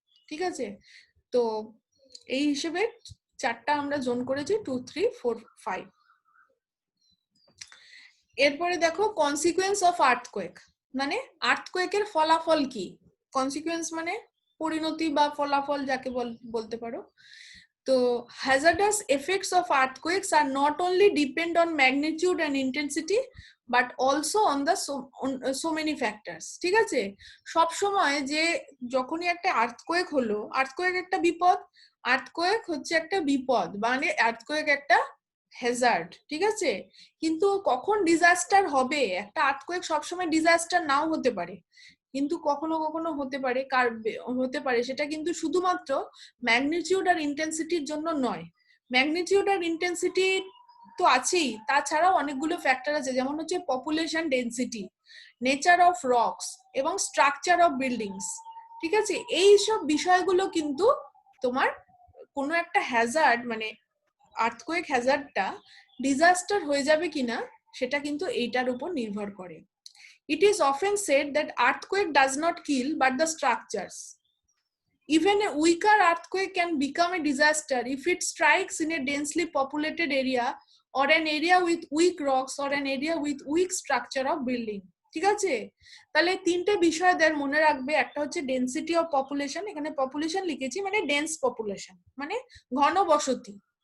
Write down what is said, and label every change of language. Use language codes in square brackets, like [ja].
[bn] ঠিক আছে, তো এই হিসেবে চারটা আমরা জোন করেছি, 2, 3, 4, 5। এরপরে দেখো কনসিকুয়েন্স অফ আর্থকোয়েক, মানে আর্থকোয়েকের ফলাফল কি। কনসিকুয়েন্স মানে পরিণতি বা ফলাফল যাকে বলতে পারো। [en] তো hazardous effects of earthquakes are not only depend on magnitude and intensity but also on the so many factors. [bn] ঠিক আছে, সব সময় যে যখনই একটা আর্থকোয়েক হলো, আর্থকোয়েক একটা বিপদ, আর্থকোয়েক হচ্ছে একটা বিপদ, মানে আর্থকোয়েক একটা হ্যাজার্ড। ঠিক আছে, কিন্তু কখন ডিজাস্টার হবে, একটা আর্থকোয়েক সবসময় ডিজাস্টার নাও হতে পারে, কিন্তু কখনো কখনো হতে পারে সেটা কিন্তু শুধুমাত্র ম্যাগনিটিউড আর ইন্টেন্সিটির জন্য নয়। ম্যাগনিটিউড আর ইন্টেন্সিটি তো আছেই, তাছাড়াও অনেকগুলো ফ্যাক্টর আছে, যেমন হচ্ছে population density, nature of rocks এবং স্ট্রাকচার অফ বিল্ডিংস। ঠিক আছে, এই সব বিষয়গুলো কিন্তু তোমার কোনো একটা হ্যাজার্ড মানে আর্থকোয়েক হ্যাজার্ডটা ডিজাস্টার হয়ে যাবে কিনা সেটা কিন্তু এইটার উপর নির্ভর করে। [en] It is often said that earthquake does not kill but the structures. Even a weaker earthquake can become a disaster if it strikes in a densely populated area or an area with weak rocks or an area with weak structure of building. [bn] ঠিক আছে, তাহলে তিনটে বিষয় দের মনে রাখবে। একটা হচ্ছে density of population, এখানে পপুলেশন লিখেছি মানে ডেন্স পপুলেশন মানে ঘন বসতি।